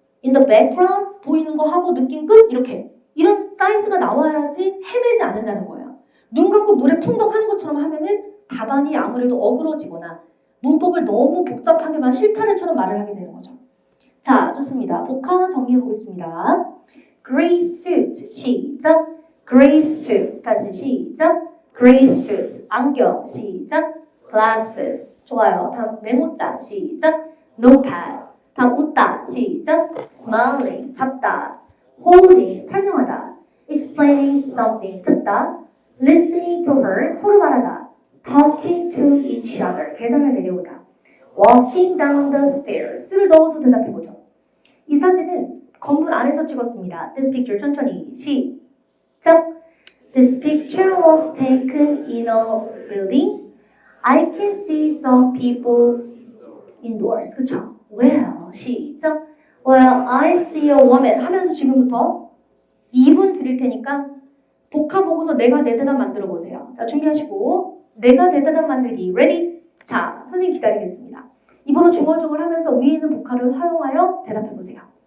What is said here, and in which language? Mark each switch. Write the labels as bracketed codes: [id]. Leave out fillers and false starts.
[en] In the background [ko] 보이는 거 하고 느낌 끝 이렇게. 이런 사이즈가 나와야지 헤매지 않는다는 거예요. 눈 감고 물에 풍덩 하는 것처럼 하면은 답안이 아무래도 어그러지거나 문법을 너무 복잡하게만 실타래처럼 말을 하게 되는 거죠. 자, 좋습니다. 복화 정리해 보겠습니다. [en] Gray suit 시작. [ko] Gray suit 다시 시작. Gray suit 안경 시작. [en] Glasses 좋아요. [ko] 다음 메모장 시작. Notepad 다음 웃다 시작. Smiling 잡다. Holding 설명하다. [en] explaining something, 듣다. listening to her, [ko] 서로 말하다. [en] talking to each other, [ko] 계단을 내려오다. [en] walking down the stairs, [ko] 를 넣어서 대답해보죠. 이 사진은 건물 안에서 찍었습니다. [en] This picture, [ko] 천천히 시작. [en] This picture was taken in a building. I can see some people indoors. [ko] 그쵸? Well, 시작. [en] Well, I see a woman [ko] 하면서 지금부터 2분 드릴 테니까 복합 보고서 내가 내 대답 만들어 보세요. 자, 준비하시고 내가 내 대답 만들기. [en] Ready? [ko] 자, 선생님 기다리겠습니다. 입으로 중얼중얼 하면서 위에 있는 복합을 사용하여 대답해 보세요.